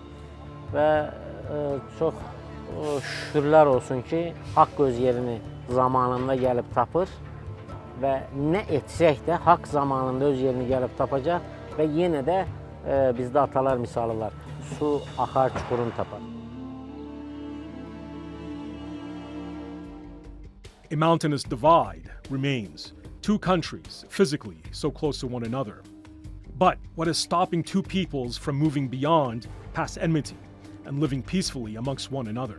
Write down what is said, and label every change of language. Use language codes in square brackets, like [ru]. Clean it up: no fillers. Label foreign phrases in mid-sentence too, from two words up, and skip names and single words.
[az] Və çox şükürlər olsun ki, haqq öz yerini zamanında gəlib tapır və nə etsək də haqq zamanında öz yerini gəlib tapacaq və yenə də bizdə atalar misalı var, su axar çuxurunu tapar. [en] A mountainous divide remains. Two countries, physically so close to one another. But what is stopping two peoples from moving beyond past enmity and living peacefully amongst one another?